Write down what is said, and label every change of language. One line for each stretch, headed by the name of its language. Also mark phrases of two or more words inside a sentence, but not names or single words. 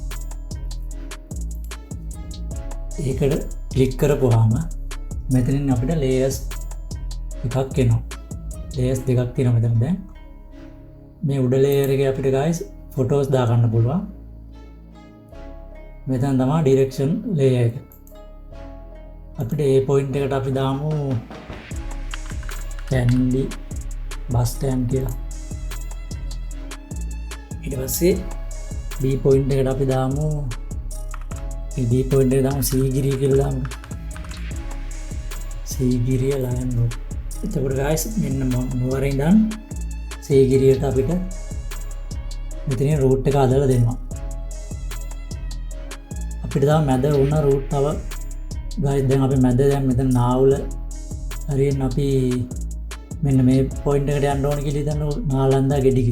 Sinhala: ඒකට ක්ලික් කරපුවාම මෙතනින් අපිට layers එකක් එනවා. layers දෙකක් තියෙනවා මෙතන දැන්. මේ උඩ layer එකේ අපිට
English: guys photos
Sinhala: දාගන්න පුළුවන්. මෙතන තමයි direction layer එක. අපිට ඒ point එකට අපි දාමු Candy
English: bus stand
Sinhala: කියලා. ඊට පස්සේ B point එකට අපි දාමු B point එකට දාමු සීගිරිය කියලා දාමු. සීගිරිය
English: lion road.
Sinhala: එතකොට guys මෙන්න නුවර ඉඳන් සීගිරියට අපිට මෙතනින් route එක හදලා දෙනවා. අපිට තව මැද වුණ route තව guys දැන් අපි මැද දැන් මෙතන නාවුල හරියෙන් අපි මෙන්න මේ point එකට යන්න ඕන කියලා හිතන්න නාලන්දා ගෙඩිකි.